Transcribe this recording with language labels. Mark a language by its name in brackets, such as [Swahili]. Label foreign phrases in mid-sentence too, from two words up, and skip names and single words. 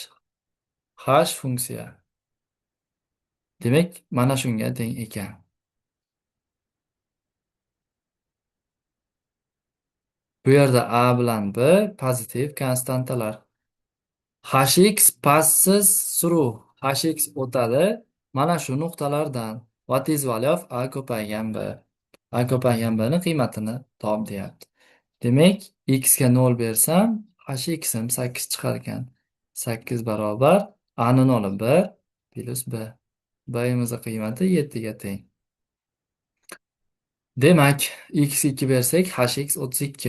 [Uzbek] Hash funksiya. Demak, mana shunga teng ekan. Bu yerda A bilan B pozitiv konstantalar. [English] Hx passes through. [Uzbek] Hx o'tadi mana shu nuqtalardan. [English] What is value of A ko'paygan B? [Uzbek] A ko'paygan bni qiymatini top deyapti. Demak, x ga 0 bersam, hxim 8 chiqar ekan. 8 barobar a ni 0 1 plus b. B imizni qiymati 7 ga teng. Demak, x 2 bersak, hx 32.